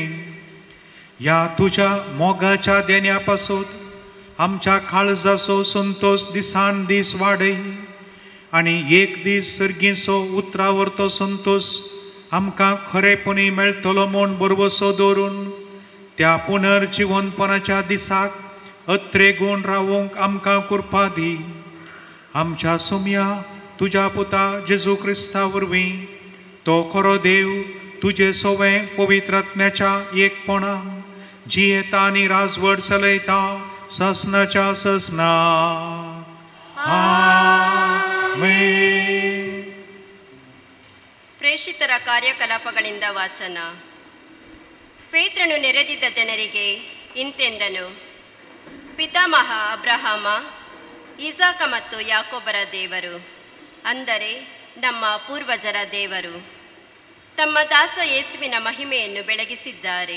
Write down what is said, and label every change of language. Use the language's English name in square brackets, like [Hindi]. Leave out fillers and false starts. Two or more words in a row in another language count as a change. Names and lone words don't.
[Konkani] ह्या तुझ्या मोगाच्या देण्या पासून आमच्या काळजाचो संतोष दिसान दीस वाडय आनी एक दीस सर्गीचो उतरावरतो संतोष आमकां खरेपणी मेळटलो म्हूण बरवसो दवरून त्या पुनर्जिवनपणाच्या दिसाक अत्रेगून रावूंक आमकां कृपा दी. आमच्या सुमया तुज्या पुता जेजू क्रिस्ता वरवीं तो खरो देव तुजे सोवे पवित्रात्म्याच्या एकपणान जियेता आनी राजवट चलयता ससनाच्या ससना. ಆಮೆನ್. [Kannada] ಪ್ರೇಷಿತರ ಕಾರ್ಯಕಲಾಪಗಳಿಂದ ವಾಚನ. ಪೇತ್ರನು ನೆರೆದಿದ್ದ ಜನರಿಗೆ ಇಂತೆಂದನು, ಪಿತಾಮಹ ಅಬ್ರಹಾಮ, ಇಸಾಕ ಮತ್ತು ಯಾಕೋಬರ ದೇವರು, ಅಂದರೆ ನಮ್ಮ ಪೂರ್ವಜರ ದೇವರು, ತಮ್ಮ ದಾಸ ಯೇಸುವಿನ ಮಹಿಮೆಯನ್ನು ಬೆಳಗಿಸಿದ್ದಾರೆ.